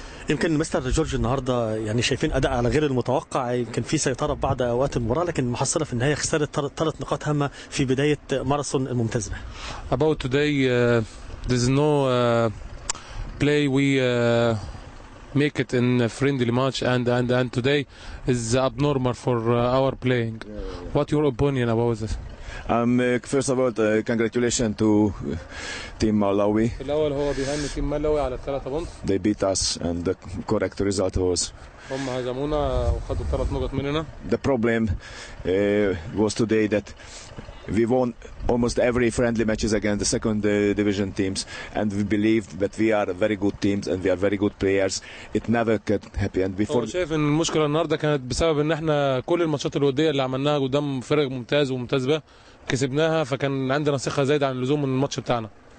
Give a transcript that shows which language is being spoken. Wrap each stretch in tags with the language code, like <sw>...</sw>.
<ar>يمكن مستر جورج النهارده يعني شايفين اداء على غير المتوقع، يمكن في سيطره بعض اوقات المباراه، لكن المحصله في النهايه خسرت 3 نقاط هامه في بدايه ماراثون الممتاز به.</ar> <en>About today there's no play we make it in a friendly match and today is abnormal for our playing. What your opinion about this? First of all, congratulations to Team Malawi.</en> <ar>في الأول هو بيهني تيم ملاوي على ال3 بونت.</ar> <en>They beat us and the correct result was.</en> <ar>هم هزمونا وخدوا 3 نقط مننا.</ar> <en>The problem was today that we won almost every friendly matches against the second division teams, and we believed that we are very good teams and we are very good players. It never could happen before.</en> <ar>هو شايف ان المشكله النهارده كانت بسبب ان احنا كل الماتشات الوديه اللي عملناها قدام فرق ممتاز وممتاز به كسبناها، فكان عندنا ثقه زايده عن اللزوم من الماتش بتاعنا.</ar>